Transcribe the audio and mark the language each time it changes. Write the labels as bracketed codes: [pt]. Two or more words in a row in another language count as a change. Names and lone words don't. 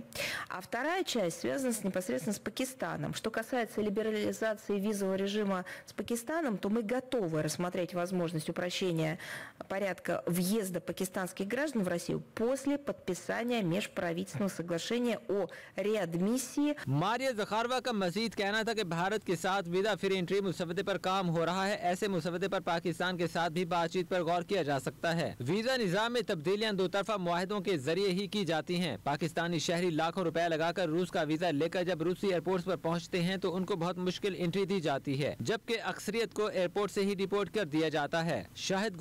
[ru] А вторая часть связана непосредственно с Пакистаном. Что касается либерализации визового режима с Пакистаном, то мы готовы рассмотреть возможность упрощения порядка въезда пакистанских граждан в Россию после подписания межправительственного соглашения о реадмиссии. [ur] ماریا زخارووا کا مزید کہنا تھا کہ بھارت کے ساتھ ویزا فری انٹری مسودے پر کام ہو رہا ہے۔ ایسے مسودے پر پاکستان کے ساتھ بھی بات چیت پر غور کیا جا سکتا ہے۔ ویزا نظام میں تبدیلیاں دو طرفہ معاہدوں کے ذریعے ہی کی جاتی ہیں۔ پاکستانی شہری لاکھوں روپے لگا کر روس کا ویزا لے کر جب روسی ایئرپورٹس پر پہنچتے ہیں تو ان کو بہت مشکل انٹری دی جاتی ہے، جبکہ اکثریت کو ایئرپورٹ سے ہی ڈیپورٹ کر دیا جاتا ہے۔